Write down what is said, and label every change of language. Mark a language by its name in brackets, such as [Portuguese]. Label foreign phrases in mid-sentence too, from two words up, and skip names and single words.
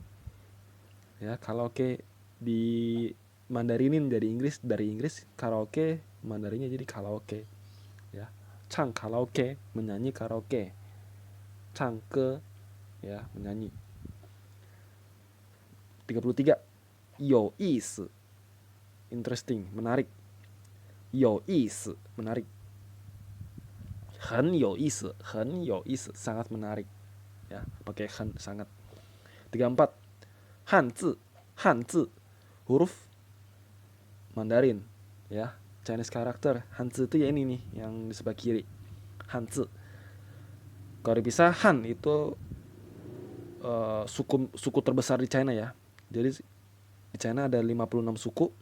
[Indonesian] Ya, karaoke di Mandarinin dari Inggris karaoke, Mandarinnya jadi karaoke. Ya. Chang karaoke, menyanyi karaoke. Changke ya, menyanyi. 33, [Chinese] 有意思, interesting, menarik. 有意思, menarik. 很有意思, 很有意思, [Indonesian] sangat menarik. Ya, pakai 很, sangat. 34, [Chinese] 汉字, 汉字, [Indonesian] huruf Mandarin ya, [English] Chinese character. [Indonesian] Hanzi itu ya ini nih yang di sebelah kiri, Hanzi. Kalau dipisah, Han itu suku terbesar di China ya. Jadi di China ada 56 suku.